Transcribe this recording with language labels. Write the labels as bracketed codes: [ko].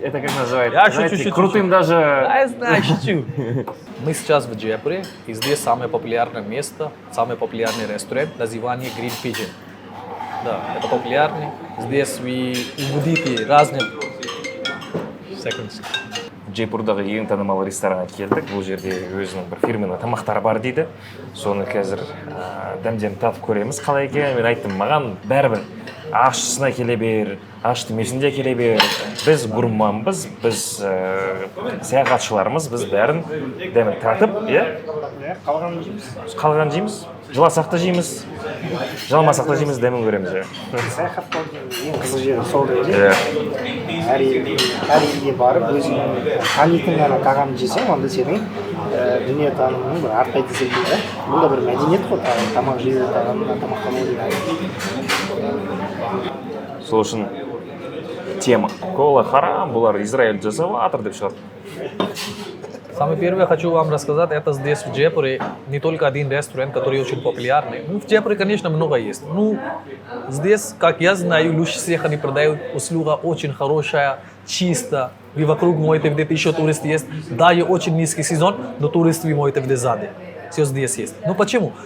[ru] Это как называется? Я Знаете, шучу. крутым даже... Я знаю, шучу. Мы сейчас в Джайпуре, и здесь самое популярное место, самый популярный ресторан, название Green Pigeon. Да, это популярный. Здесь вы увидите разные... Секундочку. [kk] Джейпурдағы ең танымал ресторанға келдік. Бұл жерде өзінің бір фирменный тамақтары бар дейді. Соны қазір дәмден татып көреміз қалай екенін. Мен айттым, маған бәрібір ащысына келе бер, аш демесінде келе бер. Біз гурманбыз, біз саяхатшылармыз, біз бәрін дәмін татып, қалғанын жейміз. қалған жейміз. Жыласақ та жейміз, жыламасақ та жейміз, дәмін көреміз. Саяхаттаудың ең қызық жері сол деп ойлаймын. әр елге барып өзіңнің танитын ғана тағам жесең, онда сенің дүниетанымың бір артпайды секілді. Бұл да бір мәдениет қой, тамақ жеу, тамақтану деген. Сол үшін тема. Кола харам, бұлар Израиль жасап жатыр деп шығады. [ru] Самое первое хочу вам рассказать, это здесь в Джайпуре не только один ресторан, который очень популярный. Ну, в Джайпуре, конечно, много есть. Ну, здесь, как я знаю, лучше всех они продают услуга очень хорошая, чисто. Вы вокруг можете видеть, еще туристы есть. Да, и очень низкий сезон, но туристы вы можете видеть сзади. Все здесь есть. Ну, почему?